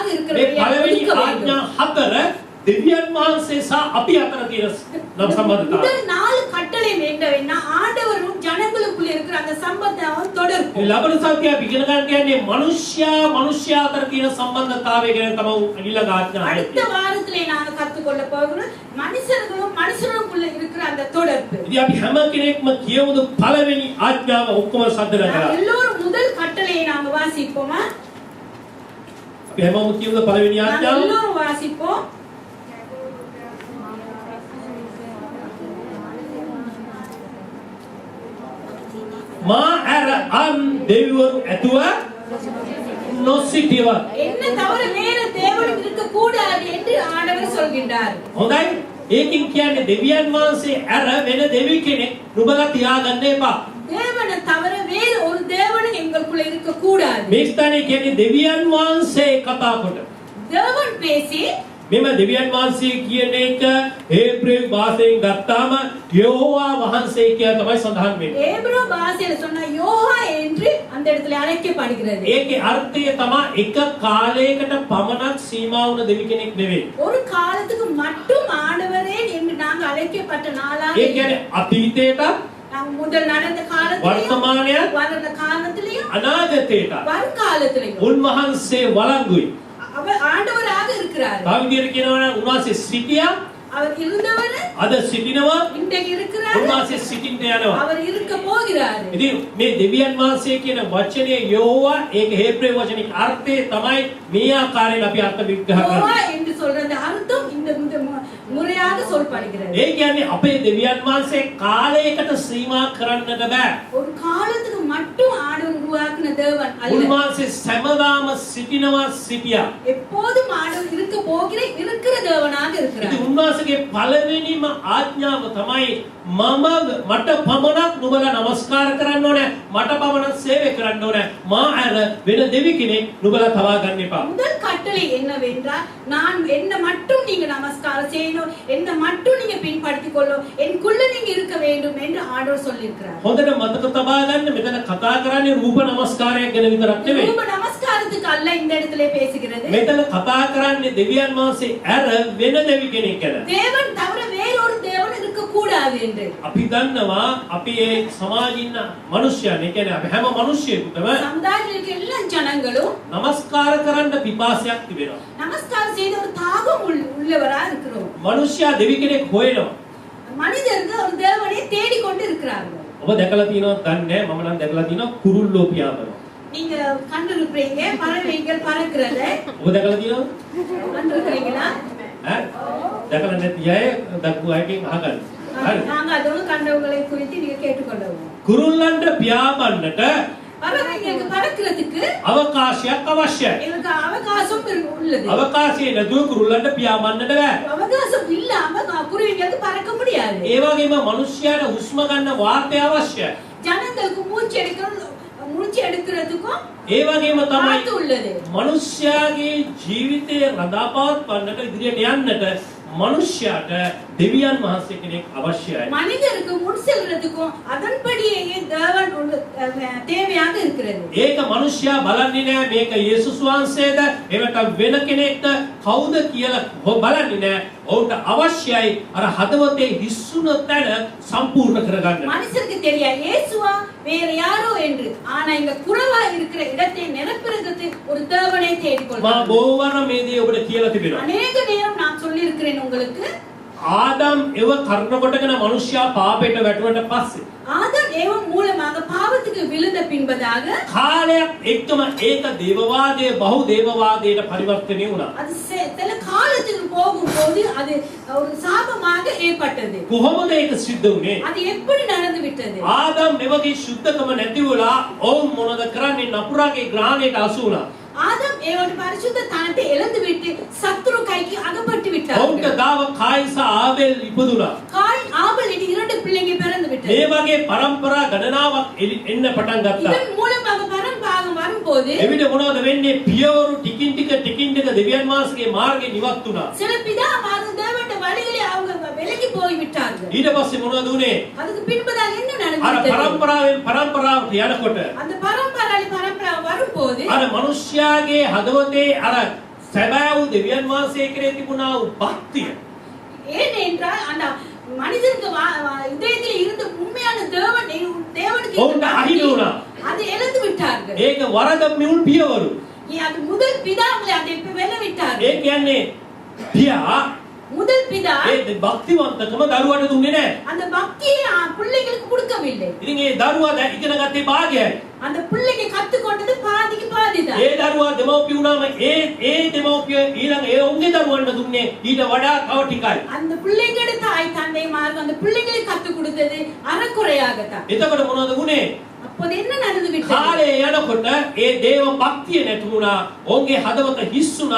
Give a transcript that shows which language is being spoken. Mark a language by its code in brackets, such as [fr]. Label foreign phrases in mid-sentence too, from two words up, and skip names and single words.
[si] මේ [ta] இருக்கிறபடியால் [si] පළවෙනි [ta] ஒதுக்க வேண்டும். [si] ආඥා 4 දෙවියන් වහන්සේ සහ අපි අතර තියෙන නම් සම්බන්ධතාවය. [ta] முதல் 4 கட்டளை என்னவென்னா ஆண்டவரும் ஜனங்களுக்குள்ள இருக்கிற அந்த சம்பந்தம் தொடர்பு. [si] මේ ලබන සත්‍යය ඉගෙන ගන්න කියන්නේ මනුෂ්‍යයා අතර තියෙන සම්බන්ධතාවය ගැන තමයි ඊළඟ ආඥා. [ta] அடுத்த வாரத்திலே நாங்க கற்றுக்கொள்ள போகிறோம் மனுஷர்களும் மனுஷருக்குள்ள இருக்கிற அந்த தொடர்பு. [si] ඉතින් අපි හැම කෙනෙක්ම කියවුණු පළවෙනි ආඥාව ඔක්කොම සද්දන [ta] நாம் [si] කරා. [ta] எல்லோரும் முதல் கட்டளையை நாங்க வாசிப்போமா? [si] අපි හැමෝම කියවුණු පළවෙනி [ta] நாம் [si] ආඥාව [ta] எல்லோரும் வாசிப்போம். [si] මා ඇර අන් දෙවිවරු ඇතුව නොසිටියව. [ta] என்ன தவிர வேற தேவன் இருக்க கூடாது என்று ஆண்டவர் சொல்கின்றார். [si] හොඳයි. ඒකින් කියන්නේ දෙවියන් වහන්සේ ඇර වෙන දෙවි කෙනෙක් නුඹලා තියාගන්න එපා. [ta] தேவனை தவிர வேற ஒரு தேவன் எங்களுக்குள்ள இருக்க கூடாது. [si] මේ ස්ථානයේ කියන්නේ දෙවියන් වහන්සේ කතා කොට. [ta] தேவன் பேசி [si] මෙම දෙවියන් වහන්සේ කියන එක හේබ්‍රේව භාෂාවෙන් ගත්තාම යෙහෝවා වහන්සේ කියලා තමයි සඳහන් වෙන්නේ. [ta] ஏப்ரோ பாஷையில சொன்னா யோஹா என்று அந்த இடத்துல அழைக்கப்படுகிறது. [si] ඒකේ අර්ථය තමයි එක කාලයකට පමණක් සීමා වුණ දෙවි කෙනෙක් නෙවෙයි. [ta] ஒரு காலத்துக்கு மட்டும் ஆண்டவரே என்று நாங்க அழைக்கப்பட்ட நாளாக [si] ඒ කියන්නේ අතීතයට, [ta] நாங்க முதல் நடந்த காலத்திலையும் [si] වර්තමානයට, [ta] வளர்ந்த காலத்திலையும் [si] අනාගතයට [ta] வருங்காலத்திலையும் [si] උන්වහන්සේ වළංගුයි. [ta] அவர் ஆண்டவராக இருக்கிறார். [si] තව විදිහට කියනවා නම් උන්වහන්සේ සිටියා, [ta] அவர் இருந்தவர் [si] අද සිටිනවා, [ta] இன்றைக்கு இருக்கிறார். [si] උන්වහන්සේ සිටින්න යනවා. [ta] அவர் இருக்க போகிறார். [si] ඉතින් මේ දෙවියන් වහන්සේ කියන වචනේ යෝවා ඒක හේබ්‍රේව වචනික අර්ථය තමයි මේ ආකාරයෙන් අපි අර්ථ විග්‍රහ யோவா කරන්නේ. [ta] என்று சொல்றது அர்த்தம் இந்த முறையாக சொல்லப்படுகிறது. [si] ඒ කියන්නේ අපේ දෙවියන් වහන්සේ කාලයකට සීමා කරන්නට බෑ. [ta] ஒரு காலத்துக்கு மட்டும் ஆண்டவர் உருவாக்கின தேவன் அல்ல. [si] උන්වහන්සේ සෑමදාම සිටිනවා සිටියා. [ta] எப்போதும் ஆண்டவர் இருக்க போகிற இருக்கிற தேவனாக இருக்கிறார். [si] ඉතින් උන්වහන්සේගේ පළවෙනිම ආඥාව තමයි මට පමණක් නුඹලා නමස්කාර කරන්න ඕනේ, මට පමණක් සේවය කරන්න ඕනේ. මා අර වෙන දෙවි කෙනෙක් නුඹලා තවා ගන්න එපා. [ta] முதல் கட்டளை என்னவென்றால் நான் என்ன மட்டும் நீங்க நமஸ்காரம் செய்யணும், என்ன மட்டும் நீங்க பின்பற்றிக் கொள்ளணும், எனக்குள்ள நீங்க இருக்க வேண்டும் என்று ஆண்டவர் சொல்லியிருக்கிறார். [si] හොඳට මතක තබා ගන්න මෙතන කතා කරන්නේ රූප නමස්කාරයක් ගැන විතරක් නෙවෙයි. [ta] ரூப நமஸ்காரத்துக்கு அல்ல இந்த இடத்துல பேசுகிறது. [si] මෙතන කතා කරන්නේ දෙවියන් වහන්සේ ඇර වෙන දෙවි කෙනෙක් ගැන. [ta] தேவன் தவிர வேறொரு தேவன் இருக்க கூடாது என்று. [si] අපි දන්නවා අපි ඒ සමාජයේ ඉන්න මිනිස්යන්, ඒ කියන්නේ අපි හැම මිනිස්සෙකුටම [ta] சமுதாயத்தில் இருக்க எல்லா ஜனங்களும் [si] නමස්කාර කරන්න පිපාසයක් තිබෙනවා. [ta] நமஸ்காரம் செய்த ஒரு தாகம் உள்ளவரா இருக்கிறோம். [si] මිනිස්යා දෙවි කෙනෙක් හොයනවා. [ta] மனிதர்கள் ஒரு தேவனை தேடிக்கொண்டு இருக்கிறார்கள். [si] ඔබ දැකලා තියෙනවද දන්නේ නැහැ. මම නම් දැකලා තියෙනවා කුරුල්ලෝ පියාඹනවා. [ta] நீங்க கண்டிருப்பீங்க பறவைகள் பறக்கிறத [si] ඔබ දැකලා තියෙනවද? [ta] கண்டிருக்கிறீங்களா? [si] ඈ දැකලා නැති අය දක්ු අයකින් අහගන්න. හරි. [ta] நாங்க அதோட கண்டவங்களை குறித்து நீங்க கேட்டுக்கொள்ளவும். [si] කුරුල්ලන්ට පියාඹන්නට [ta] பறவைகளுக்கு பறக்கிறதுக்கு [si] අවකාශයක් අවශ්‍යයි. [ta] எங்களுக்கு அவகாசம் உள்ளது. [si] අවකාශය නැතුව කුරුල්ලන්ට පියාඹන්නට බෑ. [ta] அவகாசம் இல்லாம குருவிகளுக்கு பறக்க முடியாது. [si] ඒ වගේම මිනිස්යාට හුස්ම ගන්න වාතය අවශ්‍යයි. [ta] ஜனங்களுக்கு மூச்சு எடுக்கிறதுக்கும் [si] ඒ වගේම තමයි [ta] காத்து உள்ளது. [si] මිනිස්යාගේ ජීවිතය රඳාපවත්වන්නට ඉදිරියට යන්නට මිනිස්යාට දෙවියන් වහන්සේ කෙනෙක් අවශ්‍යයි. [ta] மனிதருக்கு முன் செல்றதுக்கும் அதன்படியே தேவன் தேவையாக இருக்கிறது. [si] ඒක මිනිස්යා බලන්නේ නැහැ මේක යේසුස් වහන්සේද එවට වෙන කෙනෙක්ද කවුද කියලා බලන්නේ නැහැ. ඔවුන්ට අවශ්‍යයි අර හදවතේ හිස්සුන තැන සම්පූර්ණ කරගන්න. [ta] மனுஷருக்கு தெரியாது இயேசுவா வேற யாரோ என்று. ஆனா இங்க குறைவா இருக்கிற இடத்தை நிரப்புறதுக்கு ஒரு தேவனை [si] මා [ta] தேடிக்கொள்ளுங்கள். [si] බොහෝවර මේ දේ ඔබට කියලා තිබෙනවා. [ta] அநேக நேரம் நான் சொல்லி இருக்கிறேன் உங்களுக்கு. [si] ආදම් එව කරන කොටගෙන මිනිස්යා පාපයට වැටුණට පස්සේ [ta] ஆதாம் ஏவம் மூலமாக பாவத்துக்கு விழுந்த பின்பதாக [si] කාලයක් එක්කම ඒක දේවවාදයේ බහු දේවවාදයට පරිවර්තනය වුණා. [ta] அது சில காலத்துக்கு போகும்போது அது ஒரு சாபமாக ஏற்பட்டது. [si] කොහොමද ඒක සිද්ධ වුනේ? [ta] அது எப்படி நடந்து விட்டது? [si] ආදම් මෙවගේ සුද්ධකම නැති වුණා. ඔවුන් මොනවද කරන්නේ? නපුරාගේ ග්‍රහණයට අසු වුණා. [ta] ஆதாம் ஏவன் பரிசுத்த தனத்தை இழந்து விட்டு சத்துரு கைக்கு அகப்பட்டு [si] ඔවුන්ට [ta] விட்டார். [si] ගාව කායිස ආබෙල් ඉපදුණා. [ta] காயின் ஆபேல் இரண்டு பிள்ளைங்க பிறந்து விட்டது. [si] මේ වගේ පරම්පරා ගණනාවක් එන්න පටන් ගත්තා. [ta] இதன் மூலமாக பரம்பாகம் வரும்போது [si] එවිට මොනවද වෙන්නේ? පියවරු ටිකින් ටික දෙවියන් වහන්සේගේ මාර්ගේ නිවත් වුණා. [ta] சில பிதாமாரும் தேவனுடைய வழி வழியிலே அவங்க விலகி போய் விட்டார்கள். [si] ඊට පස්සේ මොනවද උනේ? [ta] அதுக்கு பின்பதாக என்ன [si] අර [ta] நடந்தது? [si] පරම්පරාවට යනකොට [ta] அந்த பரம்பரை வரும்போது [si] අර මිනිස්යාගේ හදවතේ අර සැබෑ වූ දෙවියන් වහන්සේ කෙරේ තිබුණා වූ භක්තිය [ta] ஏனென்றால் அந்த மனிதனுக்கு இதயத்தில் இருந்த உண்மையான தேவனுக்கு [si] ඔවුන්ට අහිමි වුණා. [ta] அதை இழந்து விட்டார்கள். [si] ඒක වරද මිවුල් පියවරු. [ta] அது முதல் பிதாங்களை அதை வெல்ல விட்டார்கள். [si] ඒ කියන්නේ පියා [ta] முதல் பிதா [si] ඒ භක්තිවන්තකම දරුවාට දුන්නේ නැහැ. [ta] அந்த பக்தியை பிள்ளைகளுக்கு கொடுக்கவில்லை. [si] ඉතින් ඒ දරුවා ඉගෙන ගත්තේ භාගයයි. [ta] அந்த பிள்ளைக்கு கத்துக்கொண்டது பாதிக்கு பாதிதான். [si] ඒ දරුවා දෙමව්පිය වුණාම ඒ දෙමව්පිය ඊළඟ ඒ ඔවුන්ගේ දරුවන්ට දුන්නේ ඊට වඩා තව ටිකයි. [ta] அந்த பிள்ளைகளோட தாய் தந்தை மார்க்கம் அந்த பிள்ளைகளுக்கு கத்து கொடுத்தது அறக்குறையாகத்தான். [si] එතකොට මොනවද වුනේ? [ta] அப்போது என்ன நடந்து விட்டது? [si] කාලේ යනකොට ඒ දේව භක්තිය නැති වුණා. ඔවුන්ගේ හදවත හිස් වුණා.